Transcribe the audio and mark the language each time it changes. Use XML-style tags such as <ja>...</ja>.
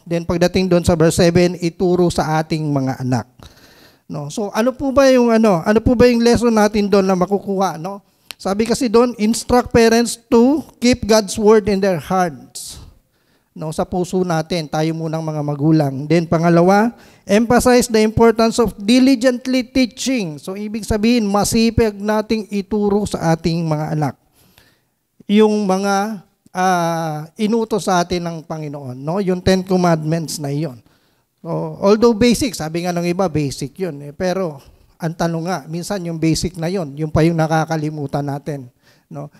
<tl>Then pagdating doon sa verse 7, ituro sa ating mga anak. No? So ano po ba yung lesson natin doon na makukuha, no? Sabi kasi doon,</tl> <en>instruct parents to keep God's word in their hearts.</en> <tl>No, sa puso natin, tayo munang mga magulang. Then pangalawa,</tl> <en>emphasize the importance of diligently teaching.</en> <tl>So ibig sabihin, masipag nating ituro sa ating mga anak yung mga inutos sa atin ng Panginoon, no? Yung 10 commandments na iyon. So, although basic, sabi nga ng iba, basic yun. Pero ang tanong nga, minsan yung basic na yun, yung pa yung nakakalimutan natin. No?</tl>